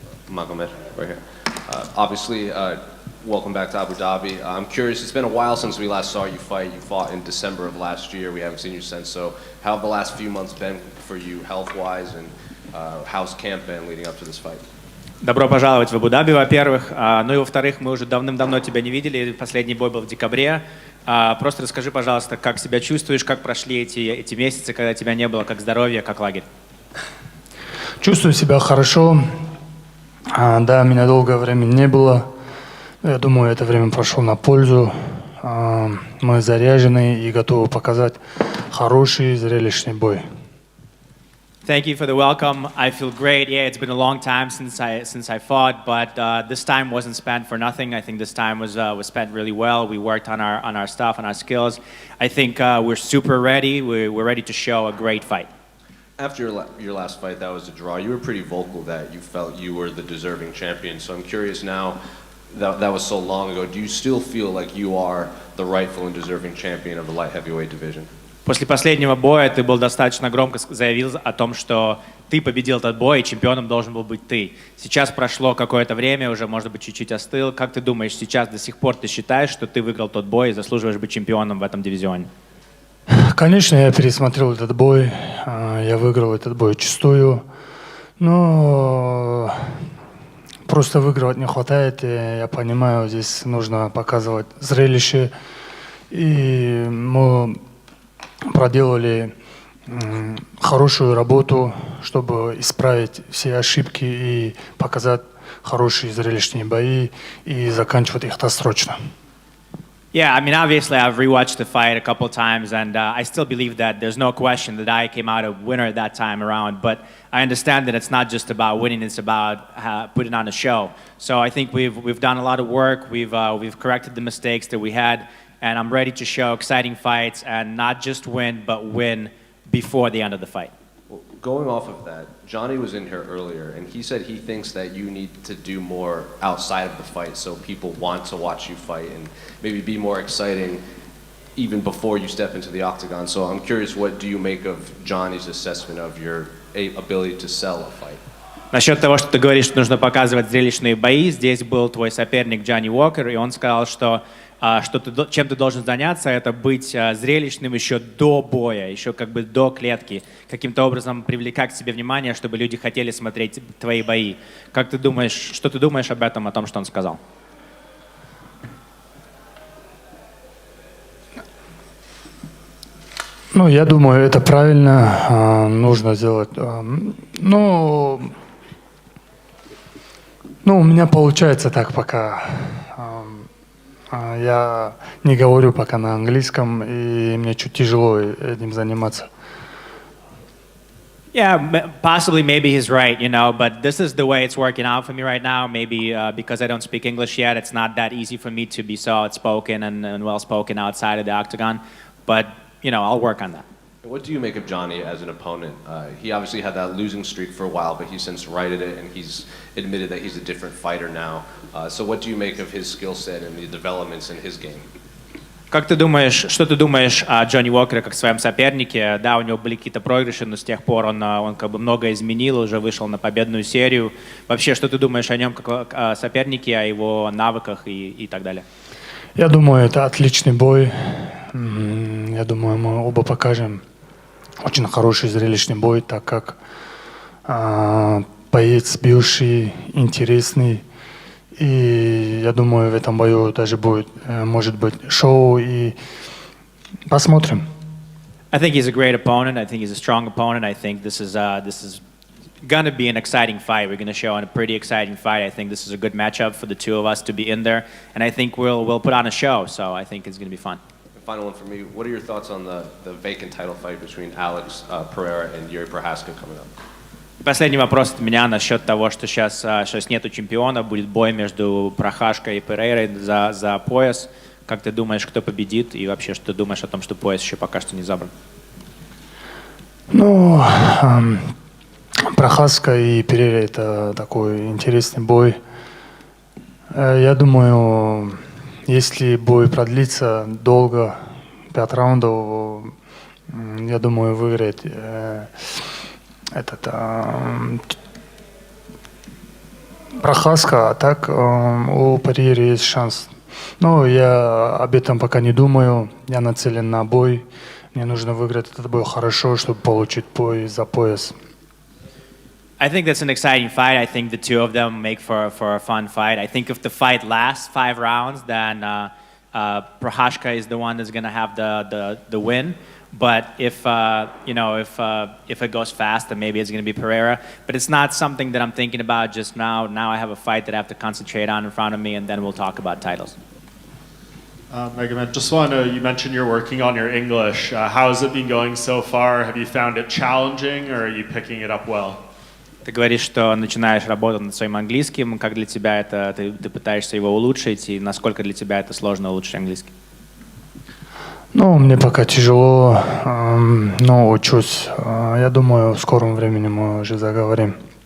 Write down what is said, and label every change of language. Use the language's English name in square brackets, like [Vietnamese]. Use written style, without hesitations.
[English] Magomed, right here. Obviously, welcome back to Abu Dhabi. I'm curious, it's been a while since we last saw you fight. You fought in December of last year. We haven't seen you since. So how have the last few months been for you health-wise, and how's camp been leading up to this fight? [Russian] Добро пожаловать в Абу-Даби, во-первых. Ну и во-вторых, мы уже давным-давно тебя не видели. Последний бой был в декабре. Просто расскажи, пожалуйста, как себя чувствуешь, как прошли эти месяцы, когда тебя не было, как здоровье, как лагерь? Чувствую себя хорошо. Да, меня долгое время не было. Я думаю, это время прошло на пользу. Мы заряжены и готовы показать хороший, зрелищный бой. [English] Thank you for the welcome. I feel great. Yeah, it's been a long time since I fought, but this time wasn't spent for nothing. I think this time was spent really well. We worked on our stuff and our skills. I think we're super ready. We're ready to show a great fight. After your last fight, that was a draw. You were pretty vocal that you felt you were the deserving champion. So I'm curious now, that was so long ago. Do you still feel like you are the rightful and deserving champion of the light heavyweight division? [Russian] После последнего боя ты был достаточно громко заявил о том, что ты победил этот бой, и чемпионом должен был быть ты. Сейчас прошло какое-то время, уже, может быть, чуть-чуть остыл. Как ты думаешь, сейчас до сих пор ты считаешь, что ты выиграл тот бой и заслуживаешь быть чемпионом в этом дивизионе? Конечно, я пересмотрел этот бой. Я выиграл этот бой чистую. Но просто выигрывать не хватает. Я понимаю, здесь нужно показывать зрелище. И мы проделали хорошую работу, чтобы исправить все ошибки и показать хорошие зрелищные бои и заканчивать их досрочно. [English] Yeah, I mean, obviously I've rewatched the fight a couple times, and I still believe that there's no question that I came out a winner that time around, but I understand that it's not just about winning, it's about putting on a show. So I think we've done a lot of work, we've corrected the mistakes that we had, and I'm ready to show exciting fights and not just win, but win before the end of the fight. Well, going off of that, Johnny was in here earlier, and he said he thinks that you need to do more outside of the fight so people want to watch you fight and maybe be more exciting even before you step into the octagon. So I'm curious, what do you make of Johnny's assessment of your ability to sell a fight? [Russian] Насчет того, что ты говоришь, что нужно показывать зрелищные бои, здесь был твой соперник Джонни Уокер, и он сказал, что чем ты должен заняться, это быть зрелищным еще до боя, еще как бы до клетки, каким-то образом привлекать к себе внимание, чтобы люди хотели смотреть твои бои. Как ты думаешь, что ты думаешь об этом, о том, что он сказал? Ну, я думаю, это правильно, нужно сделать. Ну, у меня получается так пока. Я не говорю пока на английском, и мне чуть тяжело этим заниматься. [English] Yeah, possibly, maybe he's right, you know, but this is the way it's working out for me right now. Maybe because I don't speak English yet, it's not that easy for me to be so outspoken and well-spoken outside of the octagon. But, you know, I'll work on that. What do you make of Johnny as an opponent? He obviously had that losing streak for a while, but he's since righted it, and he's admitted that he's a different fighter now. So what do you make of his skill set and the developments in his game? [Russian] Как ты думаешь, что ты думаешь о Джонни Уокере как своем сопернике? Да, у него были какие-то проигрыши, но с тех пор он как бы много изменил, уже вышел на победную серию. Вообще, что ты думаешь о нем как о сопернике, о его навыках и так далее? Я думаю, это отличный бой. Я думаю, мы оба покажем очень хороший зрелищный бой, так как боец бывший, интересный. И я думаю, в этом бою даже будет, может быть, шоу, и посмотрим. [English] I think he's a great opponent. I think he's a strong opponent. I think this is going to be an exciting fight. We're going to show a pretty exciting fight. I think this is a good matchup for the two of us to be in there, and I think we'll put on a show. So I think it's going to be fun. Final one for me. What are your thoughts on the vacant title fight between Alex Pereira and Yuri Prochazka coming up? [Russian] Последний вопрос от меня насчет того, что сейчас нету чемпиона, будет бой между Прохашкой и Перейрой за пояс. Как ты думаешь, кто победит? И вообще, что ты думаешь о том, что пояс еще пока что не забран? Ну, Прохазка и Перейра — это такой интересный бой. Я думаю, если бой продлится долго, 5 раундов, я думаю, выиграет Прохаска, а так у Париера есть шанс. Но я об этом пока не думаю. Я нацелен на бой. Мне нужно выиграть этот бой хорошо, чтобы получить бой за пояс. [English] I think that's an exciting fight. I think the two of them make for a fun fight. I think if the fight lasts 5 rounds, then Prochazka is the one that's going to have the win. But if it goes fast, then maybe it's going to be Pereira. But it's not something that I'm thinking about just now. Now I have a fight that I have to concentrate on in front of me, and then we'll talk about titles. Magomed, just want to, you mentioned you're working on your English. How has it been going so far? Have you found it challenging, or are you picking it up well? [Russian] Ты говоришь, что начинаешь работать над своим английским. Как для тебя это, ты пытаешься его улучшить, и насколько для тебя это сложно улучшить английский? Ну, мне пока тяжело, но учусь. Я думаю, в скором времени мы уже заговорим.